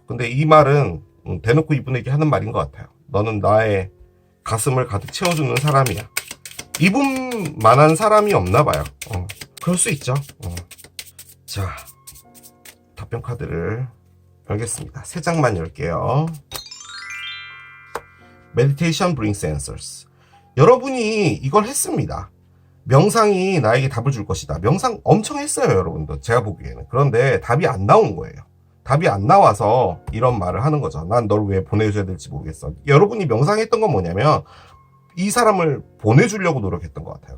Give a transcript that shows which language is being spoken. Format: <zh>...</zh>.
<ko>근데 이 말은 대놓고 이분에게 하는 말인 것 같아요. 너는 나의 가슴을 가득 채워주는 사람이야. 이분만한 사람이 없나 봐요. 그럴 수 있죠. 자, 답변 카드를 열겠습니다. 3장만 열게요.</ko> <en>Meditation brings answers.</en> <ko>여러분이 이걸 했습니다. 명상이 나에게 답을 줄 것이다. 명상 엄청 했어요, 여러분도. 제가 보기에는. 그런데 답이 안 나온 거예요. 답이 안 나와서 이런 말을 하는 거죠. 난 널 왜 보내줘야 될지 모르겠어. 여러분이 명상했던 건 뭐냐면 이 사람을 보내주려고 노력했던 것 같아요.</ko>